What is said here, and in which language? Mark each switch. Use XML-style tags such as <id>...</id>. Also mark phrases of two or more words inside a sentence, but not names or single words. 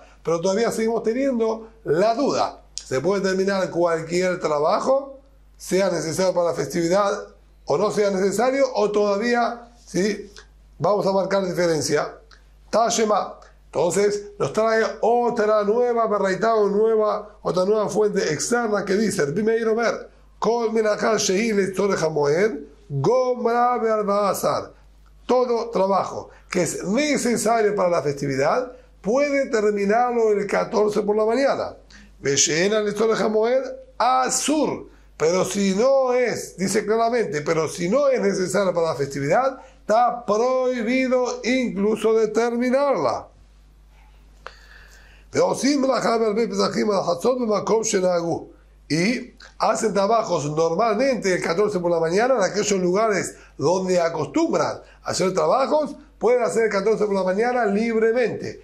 <es>Pero todavía seguimos teniendo la duda. ¿Se puede terminar cualquier trabajo, sea necesario para la festividad o no sea necesario? O todavía, ¿sí? Vamos a marcar diferencia. Tashema. Entonces nos trae otra nueva otra nueva fuente externa que dice,</es> <he>רבי מאיר אומר, כל מלאכה שהיא לצורך המועד, גומרה בארבעה עשר.</he> <es>Todo trabajo que es necesario para la festividad puede terminarlo el 14 por la mañana.</es> <he>ושאינה לצורך המועד אסור.</he> <es>Pero si no es, dice claramente, pero si no es necesario para la festividad, está prohibido incluso de terminarla. Y hacen trabajos normalmente el 14 por la mañana en aquellos lugares donde acostumbran a hacer trabajos, pueden hacer el 14 por la mañana libremente.</es>